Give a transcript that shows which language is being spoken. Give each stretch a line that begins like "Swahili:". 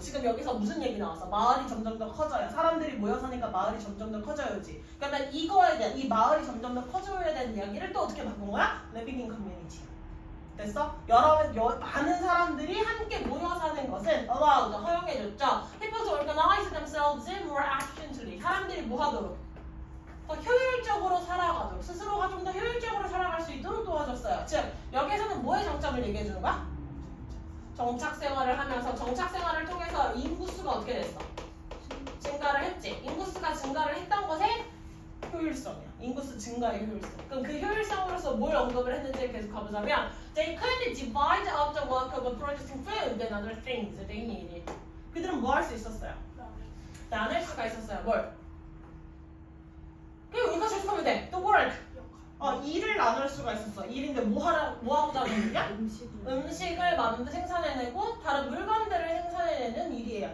Korean: 지금 여기서 무슨 얘기 나왔어? 마을이 점점 더 커져야. 사람들이 모여 사니까 마을이 점점 더 커져야지. 그러면 이거에 대한 이 마을이 점점 더 커져야 되는 이야기를 또 어떻게 바꾼 거야?
English: Living in community.
Korean: 됐어? 많은 사람들이 함께 모여 사는 것은 allowed, 허용해줬죠.
English: People to organize themselves more efficiently.
Korean: 사람들이 뭐 하도록? 더 효율적으로 살아가도록, 스스로가 좀 더 효율적으로 살아갈 수 있도록 도와줬어요. 즉, 여기에서는 뭐의 장점을 얘기해주는 거야? 정착 생활을 하면서 정착 생활을 통해서 인구수가 어떻게 됐어? 증가를 했지. 인구수가 증가를 했던 것의 효율성이야. 인구수 증가의 효율성. 그럼 그 효율성으로서 뭘 언급을 했는지 계속 가보자면
English: They could divide up the work of producing food and other things they needed.
Korean: 그들은 뭐 할 수 있었어요? 나눌 수가 있었어요. 뭘? 그리고 이거 계속하면 돼.
English: The work.
Korean: 일을 나눌 수가 있었어. 일인데 뭐 하고자 하는 일이야? 음식을 생산해내고 다른 물건들을 생산해내는 일이에요.